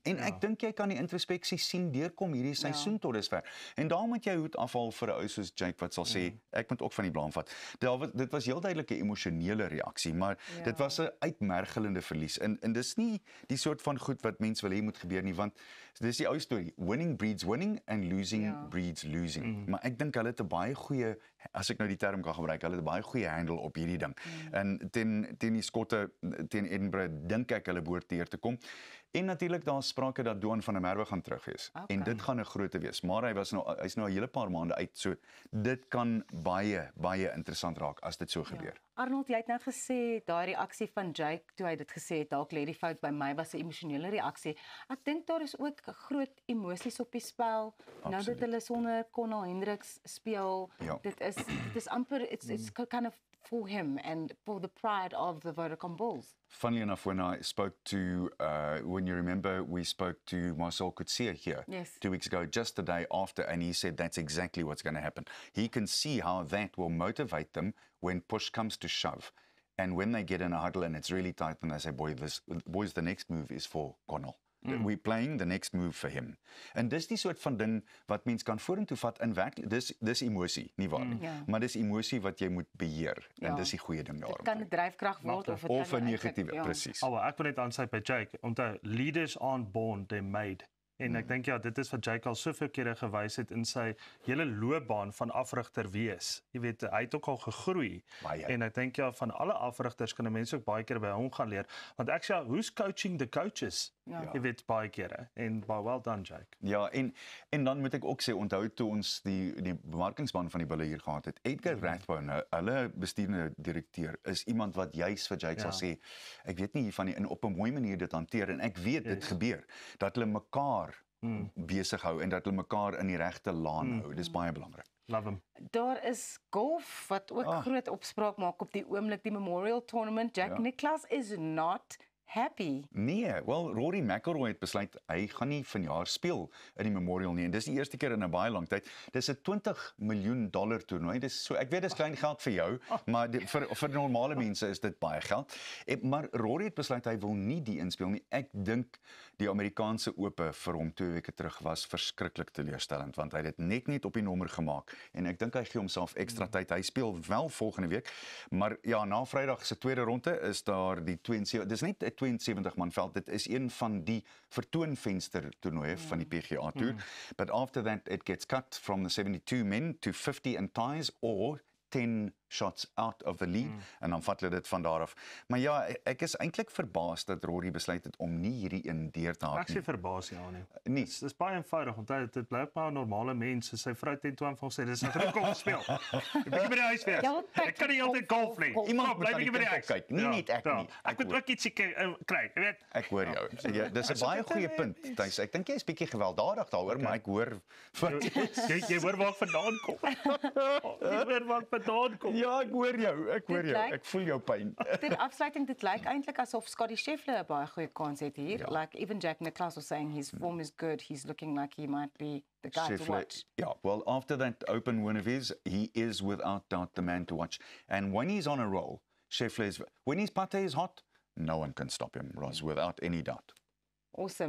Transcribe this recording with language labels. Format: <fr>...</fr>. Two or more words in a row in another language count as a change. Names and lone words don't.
<af>En ek dink jy kan die introspeksie sien deurkom hierdie seisoen tot dusver. En daar moet jy hoed afhaal vir 'n ou soos Jake wat sal sê, ek moet ook van die blaam vat. Dit was heel duidelik 'n emosionele reaksie, maar dit was 'n uitmergelende verlies. En dis nie die soort van goed wat mense wil hê moet gebeur nie, want dis die ou storie,</af> <en>winning breeds winning and losing breeds losing.</en> <af>Maar ek dink hulle het 'n baie goeie, as ek nou die term kan gebruik, hulle het 'n baie goeie handle op hierdie ding. En teen die Skotte, teen Edinburgh, dink ek hulle behoort deur te kom. En natuurlik daar sprake dat Duan van der Merwe gaan terug wees. En dit gaan 'n grootte wees. Maar hy's nou 'n hele paar maande uit. So dit kan baie interessant raak as dit so gebeur. Arnold, jy het net gesê daai reaksie van Jake toe hy dit gesê het, dalk lê die fout by my, was 'n emosionele reaksie. Ek dink daar is ook groot emosies op die spel. Nou dat hulle sonder Connell Hendricks speel, dit is amper</af> <en>it's kind of for him and for the pride of the Vodacom Bulls. Funnily enough, when I spoke to, when you remember, we spoke to Marcel Coetzee here 2 weeks ago, just the day after, and he said that's exactly what's going to happen. He can see how that will motivate them when push comes to shove. And when they get in a huddle and it's really tight, and they say, boys, the next move is for Connell. We're playing the next move for him.</en> <af>En dis die soort van ding wat mens kan vorentoe vat in werklik, dis emosie, nie waar nie. Maar dis emosie wat jy moet beheer en dis die goeie ding daarom. Dit kan 'n dryfkrag word of 'n negatiewe, presies. Ek wil net aansluit by Jake. Onthou,</af> <en>leaders aren't born, they're made.</en> <af>En ek dink dit is wat Jake al soveel kere gewys het in sy hele loopbaan van afrigter wees. Jy weet, hy het ook al gegroei. En ek dink van alle afrigters kan mense ook baie keer by hom gaan leer. Want ek sê,</af> <en>who's coaching the coaches?</en> <af>Jy weet, baie kere. En</af> <en>well done,</en> <af>Jake. Ja, en dan moet ek ook sê, onthou toe ons die bemarkingsman van die Bulle hier gehad het, Edgar Rathbone, hulle bestuurende direkteur, is iemand wat juis vir Jake sal sê, ek weet nie hiervan nie, en op 'n mooi manier dit hanteer, en ek weet dit gebeur, dat hulle mekaar besig hou en dat hulle mekaar in die regte laan hou. Dis baie belangrik.</af> <en>Love him.</en> <af>Daar is golf wat ook groot opspraak maak op die oomblik, die Memorial Tournament.</af> <en>Jack Nicklaus is not happy.</en> <af>Nee, wel Rory McIlroy het besluit hy gaan nie vanjaar speel in die Memorial nie en dis die eerste keer in 'n baie lang tyd. Dis 'n $20 miljoen toernooi. Dis so ek weet dis klein geld vir jou, maar vir normale mense is dit baie geld. Maar Rory het besluit hy wil nie die inspel nie. Ek dink die Amerikaanse Ope vir hom 2 weke terug was verskriklik teleurstellend want hy het dit net op die nommer gemaak en ek dink hy gee homself ekstra tyd. Hy speel wel volgende week, maar ja, na Vrydag se tweede ronde is daar die 72. Dis net 'n 72 man veld. Dit is een van die vertoonvenster toernooie van die PGA Tour.</af> <en>But after that it gets cut from the 72 men to 50 in ties or 10 shots out of the lead</en> <af>en dan vat hulle dit van daar af. Maar ja, ek is eintlik verbaas dat Rory besluit het om nie hierdie een deur te haal nie. Ek sê verbaas ja nie. Nee, dis baie eenvoudig want dit bly maar 'n normale mens. Sy vrou teen 12 sê dis 'n groot golf speel. Ek bietjie by die huis wees. Ek kan nie altyd golf nie. Iemand bly bietjie by die huis kyk. Nie net ek nie. Ek moet ook iets kry, jy weet. Ek hoor jou. Ja, dis 'n baie goeie punt. Thys, ek dink jy is bietjie gewelddadig daaroor, maar ek hoor jy hoor waar ek vandaan kom. Jy hoor waar ek vandaan kom. Ja, ek hoor jou. Ek voel jou pyn. Ter afsluiting, dit lyk eintlik asof Scottie Scheffler 'n baie goeie kans het hier.</af> <en>Like even Jack Nicklaus was saying his form is good. He's looking like he might be the guy to watch. Yeah, well, after that Open win of his, he is without doubt the man to watch. And when he's on a roll, when his putter is hot, no one can stop him, Ross, without any doubt. Awesome.</en>